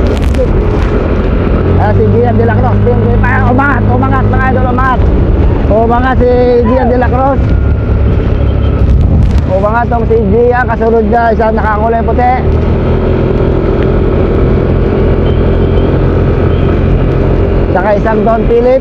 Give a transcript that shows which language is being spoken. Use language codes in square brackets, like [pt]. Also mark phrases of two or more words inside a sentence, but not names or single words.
[tl] Si Gian de la Cruz. Umangat mga idol, umangat. Umangat si Gian de la Cruz. Umangat tong si Gian, kasunod niya isang nakakulay puti. Saka isang Don Phillips.